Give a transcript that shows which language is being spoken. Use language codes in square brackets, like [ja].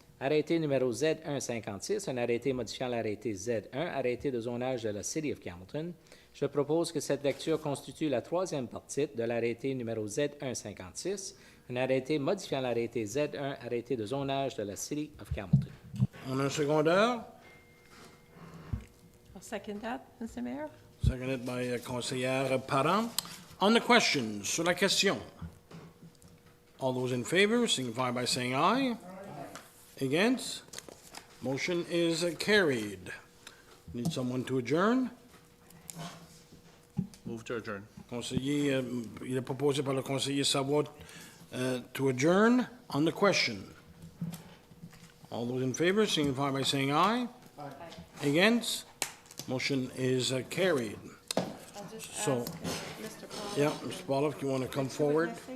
[fr] Arrêté numéro Z156, un arrêté modifiant l'arrêté Z1, arrêté de zonage de la City of Hamilton. Je propose que cette lecture constitue la troisième partie de l'arrêté numéro Z156, un arrêté modifiant l'arrêté Z1, arrêté de zonage de la City of Hamilton. On a un secondeur? [en] I'll second that, Mr. Mayor. Seconded by conseillère Parent. On the question, [fr] sur la question. [en] All those in favor signify by saying aye. Against? Motion is carried. Need someone to adjourn? Move to adjourn. [fr] Conseiller, il est proposé par le conseiller Savoie [en] to adjourn. On the question. All those in favor signify by saying aye. Aye. Against? Motion is carried. I'll just So- ask Mr. Paul. Yeah, Mr. Pollock, you want to come forward?